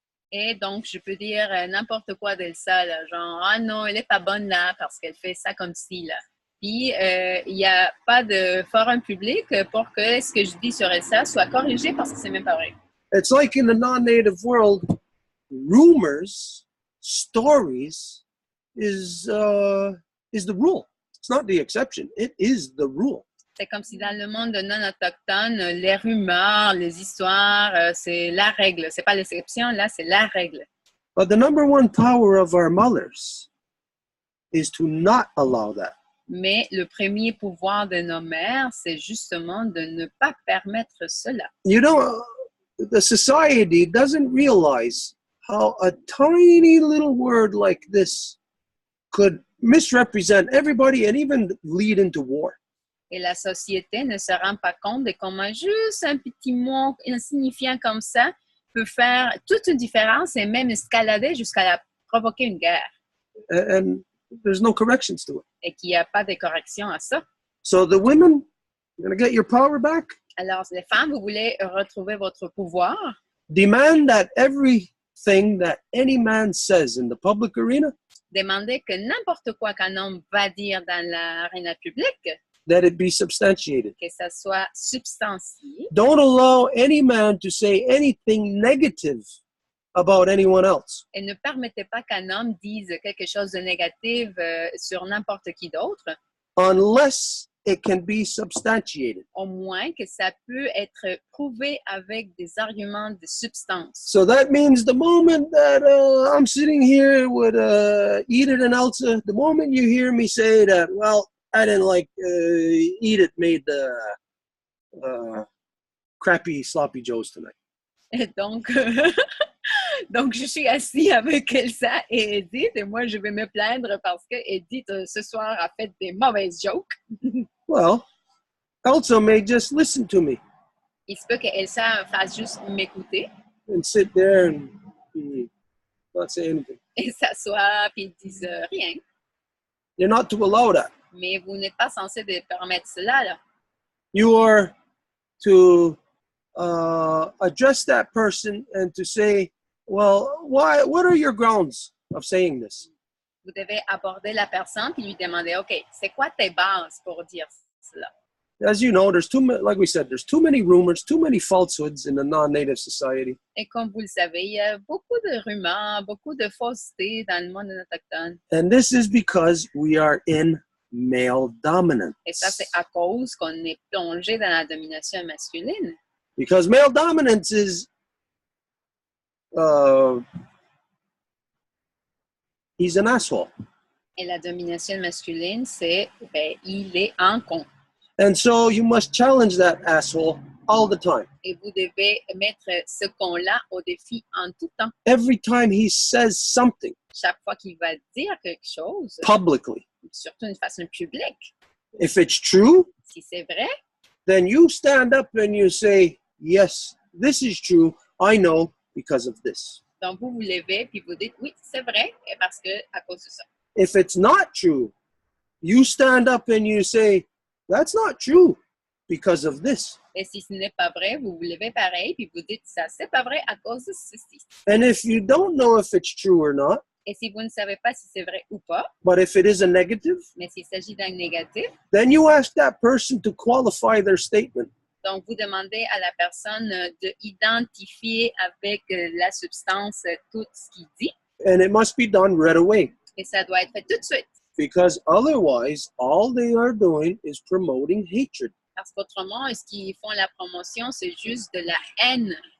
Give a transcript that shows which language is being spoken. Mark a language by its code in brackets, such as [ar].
[fr] Et donc, je peux dire n'importe quoi d'Elsa, là, genre, ah non, elle n'est pas bonne là parce qu'elle fait ça comme ci, là. Puis, il n'y a pas de forum public pour que ce que je dis sur Elsa soit corrigé parce que c'est même pas vrai. [en] It's like in the non-native world, rumors, stories is the rule. It's not the exception. It is the rule. [fr] C'est comme si dans le monde non autochtone, les rumeurs, les histoires, c'est la règle. C'est pas l'exception, là, c'est la règle. [en] But the number one power of our mothers is to not allow that. [fr] Mais le premier pouvoir de nos mères, c'est justement de ne pas permettre cela. [en] You know, the society doesn't realize how a tiny little word like this could misrepresent everybody and even lead into war. [fr] Et la société ne se rend pas compte de comment juste un petit mot insignifiant comme ça peut faire toute une différence et même escalader jusqu'à provoquer une guerre. [en] And there's no corrections to it. [fr] Et qu'il n'y a pas de correction à ça. [en] So the women, you're going to get your power back? [fr] Alors, les femmes, vous voulez retrouver votre pouvoir? [en] Demand that everything that any man says in the public arena, [fr] Demandez que n'importe quoi qu'un homme va dire dans l'aréna publique, [en] that it be substantiated. [fr] que ça soit substantié. [en] Don't allow any man to say anything negative about anyone else. [fr] Et ne permettez pas qu'un homme dise quelque chose de négatif sur n'importe qui d'autre, [en] Unless it can be substantiated. [fr] au moins que ça peut être prouvé avec des arguments de substance. [en] So that means the moment that I'm sitting here with Edith and Elsa, the moment you hear me say that, well, I didn't like Edith made the crappy sloppy joes tonight. [fr] Et donc, donc, je suis assis avec Elsa et Edith, et moi, je vais me plaindre parce que Edith, ce soir, a fait des mauvaises jokes. [en] Well, Elsa may just listen to me [fr] Il se peut que Elsa fasse juste m'écouter [en] and sit there and not say anything. [fr] et s'asseoir puis dise rien. [en] You're not to allow that. [fr] Mais vous n'êtes pas censé de permettre cela, là. [en] You are to address that person and to say, well, what are your grounds of saying this? [fr] Vous devez aborder la personne puis lui demander, OK, c'est quoi tes bases pour dire cela? [en] As you know, like we said, there's too many rumors, too many falsehoods in the non-native society. [fr] Et comme vous le savez, il y a beaucoup de rumeurs, beaucoup de faussetés dans le monde autochtone. [en] And this is because we are in male dominance. [fr] Et ça, c'est à cause qu'on est plongé dans la domination masculine. [en] Because male dominance is he's an asshole. [fr] Et la domination masculine, c'est, il est un con. [en] And so you must challenge that asshole all the time. [fr] Et vous devez mettre ce con-là au défi en tout temps. [en] Every time he says something [fr] Chaque fois qu'il va dire quelque chose, [en] publicly, [fr] surtout d'une façon publique, [en] if it's true, [fr] si c'est vrai, [en] then you stand up and you say, yes, this is true. I know because of this. [fr] donc vous vous levez puis vous dites, oui, c'est vrai, et parce que à cause de ça. [en] If it's not true, you stand up and you say, that's not true because of this. [fr] Et si ce n'est pas vrai, vous vous levez pareil puis vous dites, ça, c'est pas vrai à cause de ceci. [en] And if you don't know if it's true or not, [fr] Et si vous ne savez pas si c'est vrai ou pas, [en] but if it is a negative, [fr] mais s'il s'agit d'un négatif, [en] then you ask that person to qualify their statement. [fr] Donc, vous demandez à la personne de identifier avec la substance tout ce qu'il dit. [en] And it must be done right away. [fr] Et ça doit être fait tout de suite. [en] Because otherwise, all they are doing is promoting hatred. [fr] Parce qu'autrement, ce qu'ils font la promotion, c'est juste de la haine.